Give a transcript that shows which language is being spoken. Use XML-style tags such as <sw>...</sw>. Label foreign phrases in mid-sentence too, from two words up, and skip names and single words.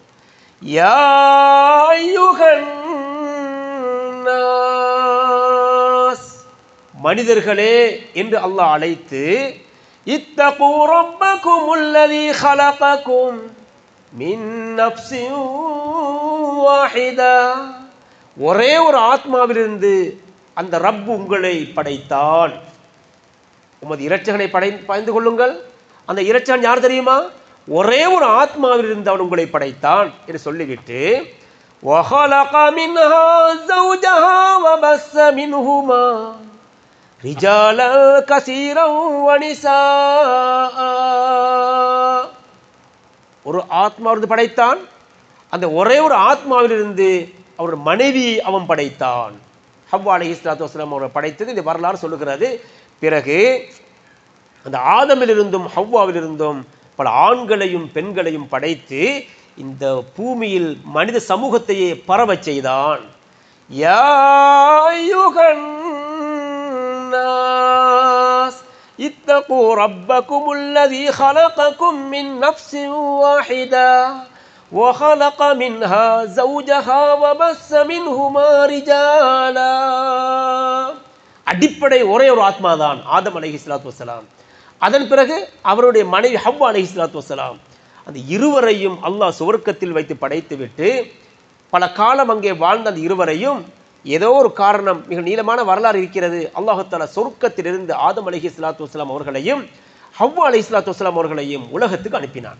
<ar>يا أيها الناس,</ar> <ta>மனிதர்களே என்று அல்லாஹ் அழைத்து,</ta> <ar>اتقوا ربكم الذي خلقكم من نفس واحدة,</ar> <ta>ஒரே ஒரு ஆத்மாவிலிருந்து அந்த ரப்பு உங்களை படைத்தான். உமது இரட்சகனை பயந்து கொள்ளுங்கள். அந்த இரட்சகன் யார் தெரியுமா? ஒரே ஒரு ஆத்மாவிலிருந்து அவன் உங்களை படைத்தான் என்று சொல்லிவிட்டு,</ta> <ar>وَخَلَقَ مِنْهَا زَوْجَهَا وَبَثَّ مِنْهُمَا رِجَالًا كَثِيرًا وَنِسَاءً,</ar> <ta>ஒரு ஆத்மாவிலிருந்து படைத்தான். அந்த ஒரே ஒரு ஆத்மாவிலிருந்து அவருடைய மனைவி அவன் படைத்தான். ஹவ்வா</ta> <ar>عليه الصلاة والسلام</ar> <ta>அவரை படைத்தது இந்த வரலாறு சொல்லுகிறது. பிறகு அந்த ஆதமிலிருந்தும் ஹவ்வாவிலிருந்தும் பல ஆண்களையும் பெண்களையும் படைத்து இந்த பூமியில் மனித சமூகத்தையே பரவச் செய்தான்.</ta> <ar>يا أيها الناس اتقوا ربكم الذي خلقكم من نفس واحدة وخلق منها زوجها وبث منهما رجالا.</ar> <ta>அடிப்படை ஒரே ஒரு ஆத்மா தான் ஆதம்</ta> <ar>عليه الصلاة والسلام.</ar> <ta>அதன் பிறகு அவருடைய மனைவி ஹவ்வா</ta> <ar>عليه الصلاة والسلام.</ar> <ta>அந்த இருவரையும் அல்லாஹ் சுவர்க்கத்தில் வைத்து படைத்துவிட்டு பல காலம் அங்கே வாழ்ந்த அந்த இருவரையும் ஏதோ ஒரு காரணம், மிக நீளமான வரலாறு இருக்கிறது, அல்லாஹ் தஆலா சொர்க்கத்திலிருந்து ஆதம்</ta> <ar>عليه الصلاة والسلام</ar> <ta>அவர்களையும் ஹவ்வா</ta> <ar>عليه الصلاة والسلام</ar> <ta>அவர்களையும் உலகத்துக்கு அனுப்பினான்.</ta>